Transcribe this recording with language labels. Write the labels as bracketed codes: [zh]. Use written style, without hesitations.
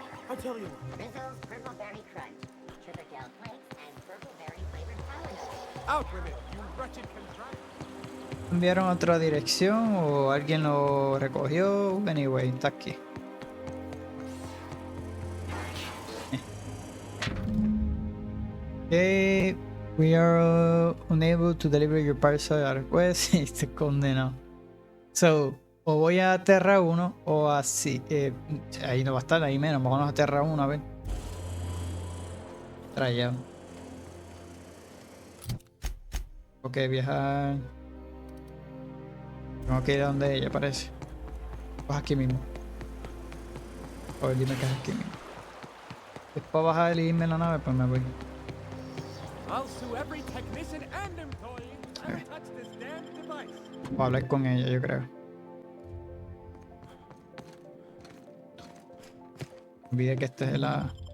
[en] I tell you. Rizzo's Purple Berry Crunch. Sugar gel flakes and purple berry flavored sourdough. Out with it, you wretched contract. [es] ¿Enviaron a otra dirección o alguien lo recogió? Anyway, está aquí. [en] Okay, we are unable to deliver your parcel at request. [es] Se condenó. So, o voy a Terra 1 o así. Ahí no va a estar, ahí menos. Vámonos a Terra 1 a ver. Traía. Ok, viajar. Tengo que ir a donde ella parece. Pues aquí mismo. A ver, dime que es aquí mismo. Después bajar y irme en la nave, pues me voy. [en] I'll sue every technician and employee who ever touched this damn device. [es] Voy a hablar con ella, yo creo. Olvidé que este es la...